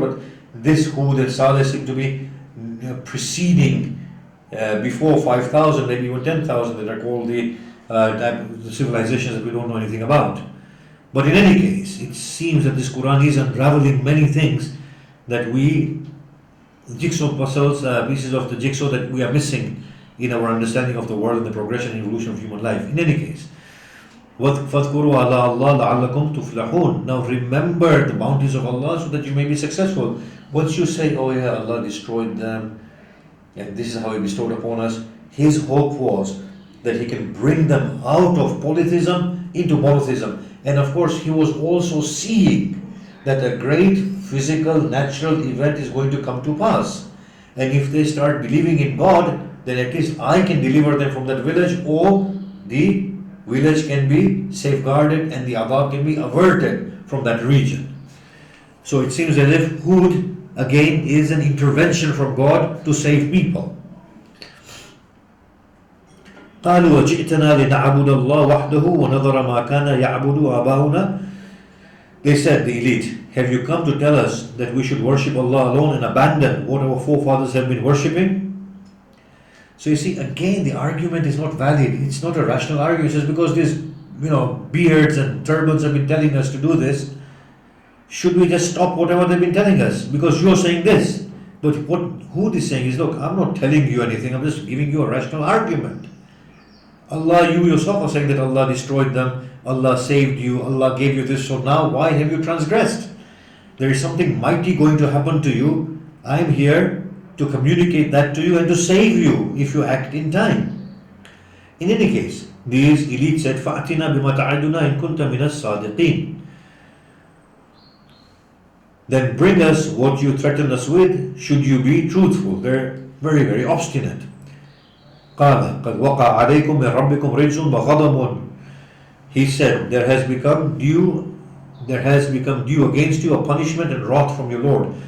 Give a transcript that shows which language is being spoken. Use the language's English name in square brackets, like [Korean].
[English] But this Hud and Saleh seem to be preceding before 5,000, maybe even 10,000, that are called the civilizations that we don't know anything about. But in any case, it seems that this Quran is unraveling many things that we, jigsaw puzzles, pieces of the jigsaw that we are missing in our understanding of the world and the progression and evolution of human life. In any case, [Arabic] فَاذْكُرُوا عَلَىٰ اللَّهِ لَعَلَّكُمْ تُفْلَحُونَ. [English] Now remember the bounties of Allah so that you may be successful. Once you say, oh yeah, Allah destroyed them, and this is how He bestowed upon us, His hope was that He can bring them out of polytheism into monotheism. And of course, He was also seeing that a great physical, natural event is going to come to pass. And if they start believing in God, then at least I can deliver them from that village, or the village can be safeguarded and the adab can be averted from that region. So it seems as if Hud again is an intervention from God to save people. [Arabic] قالوا وجئتنا لنعبد الله وحده ونذر ما كان يعبد آباؤنا. [English] They said, the elite, have you come to tell us that we should worship Allah alone and abandon what our forefathers have been worshipping? So you see, again, the argument is not valid. It's not a rational argument. It's just because these, beards and turbans have been telling us to do this, should we just stop whatever they've been telling us? Because you're saying this. But what Hud is saying is, look, I'm not telling you anything. I'm just giving you a rational argument. Allah, you yourself are saying that Allah destroyed them. Allah saved you. Allah gave you this. So now why have you transgressed? There is something mighty going to happen to you. I'm here to communicate that to you and to save you if you act in time. In any case, these elites said, [Arabic] فَأْتِنَا بِمَا تَعِدُنَا إِن كُنْتَ مِنَ الصَّادِقِينَ. [English] Then bring us what you threaten us with, should you be truthful. They're very, very obstinate. [Arabic] قَالَ قَدْ وَقَعَ عَلَيْكُمْ مِنْ رَبِّكُمْ رِجْسٌ وَغَضَبٌ. [English] He said, there has become due against you a punishment and wrath from your Lord.